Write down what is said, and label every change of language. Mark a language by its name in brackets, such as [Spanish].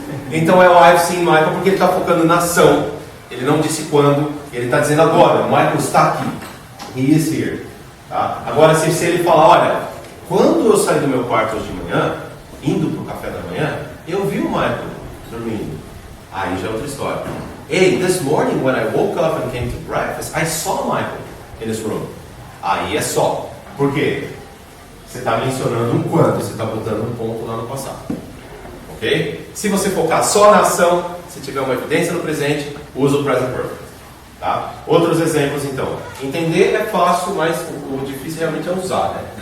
[Portuguese] Então é o [English] I've seen Michael [Portuguese] porque ele está focando na ação. Ele não disse quando, ele está dizendo agora. O Michael está aqui. [English] He is here. [Portuguese] Tá? Agora, se ele falar: olha, quando eu saí do meu quarto hoje de manhã, indo para o café da manhã, eu vi o Michael dormindo. Aí já é outra história. [English] Hey, this morning when I woke up and came to breakfast, I saw Michael in his room. [Portuguese] Aí é só. Por quê? Você está mencionando um quando, você está botando um ponto lá no passado. Ok? Se você focar só na ação, se tiver uma evidência no presente, usa o present perfect. Tá? Outros exemplos então. Entender é fácil, mas o difícil realmente é usar. Né?